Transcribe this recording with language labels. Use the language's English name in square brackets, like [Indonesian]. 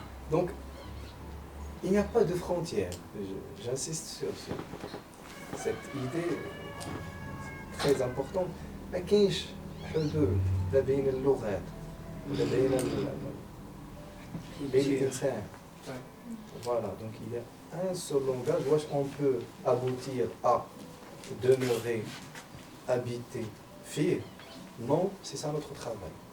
[French] Donc il n'y a pas de frontière. J'insiste sur cette idée très importante. [Arabic] ما كاينش حدود لا بين اللغات ولا بين الإنسان. [French] Voilà, donc il y a un seul langage où on peut aboutir à demeurer, habiter, vivre Non, c'est ça notre travail.